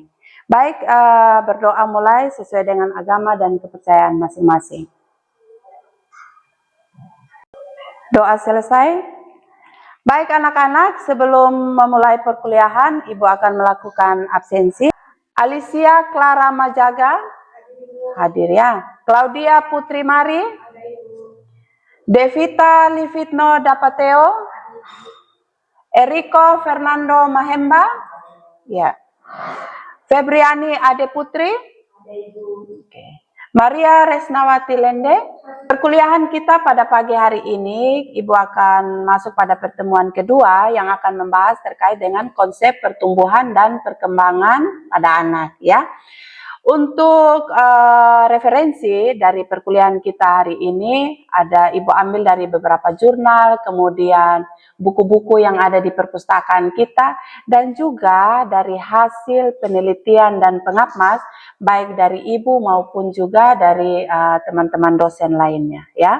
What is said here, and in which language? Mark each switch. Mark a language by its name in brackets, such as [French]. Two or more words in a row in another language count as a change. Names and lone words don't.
[Indonesian] Baik, berdoa mulai sesuai dengan agama dan kepercayaan masing-masing. Doa selesai. Baik anak-anak, sebelum memulai perkuliahan, Ibu akan melakukan absensi. Alicia Clara Majaga, hadir ya. Claudia Putri Mari, Devita Livitno Dapateo, Eriko Fernando Mahemba, ya. Febriani Ade Putri, Maria Resnawati Lende. Perkuliahan kita pada pagi hari ini, Ibu akan masuk pada pertemuan kedua yang akan membahas terkait dengan konsep pertumbuhan dan perkembangan pada anak ya. Untuk referensi dari perkuliahan kita hari ini, ada Ibu ambil dari beberapa jurnal, kemudian buku-buku yang ada di perpustakaan kita, dan juga dari hasil penelitian dan pengapmas, baik dari Ibu maupun juga dari teman-teman dosen lainnya ya.